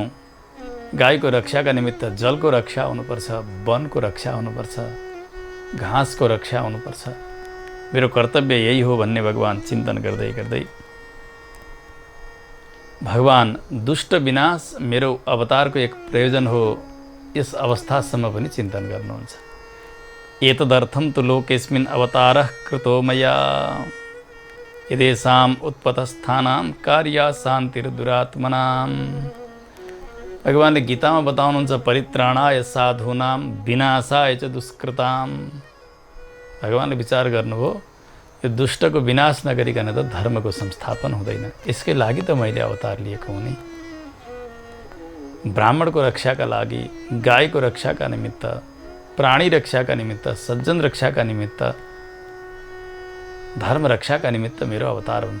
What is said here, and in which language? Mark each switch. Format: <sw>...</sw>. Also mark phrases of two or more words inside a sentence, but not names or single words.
<ne>गाईको रक्षाका निमित्त जलको रक्षा हुनुपर्छ, वनको रक्षा हुनुपर्छ, घाँसको रक्षा हुनुपर्छ। मेरो कर्तव्य यही हो भन्ने भगवान् चिन्तन गर्दै गर्दै भगवान् दुष्ट विनाश मेरो अवतारको एक प्रयोजन हो, यस अवस्थासम्म पनि चिन्तन गर्नुहुन्छ।</ne> <sa>एतदर्थं तु लोकेस्मिन् अवतारः कृतो मया यदेषाम् उत्पतस्थानां कार्या शान्तिर्दुरात्मनाम्।</sa> <ne>भगवान्ले गीतामा बताउनुहुन्छ,</ne> <sa>परित्राणाय साधूनां विनाशाय च दुष्कृताम्।</sa> <ne>भगवान्ले विचार गर्नुभयो, यो दुष्टको विनाश नगरिकन त धर्मको संस्थापन हुँदैन। यसकै लागि त मैले अवतार लिएको हुँ नि। ब्राह्मणको रक्षाका लागि, गाईको रक्षाका निमित्त, प्राणी रक्षा का निमित्त, सज्जन रक्षा का निमित्त, धर्म रक्षा का निमित्त मेरो अवतार हुन्छ।</ne>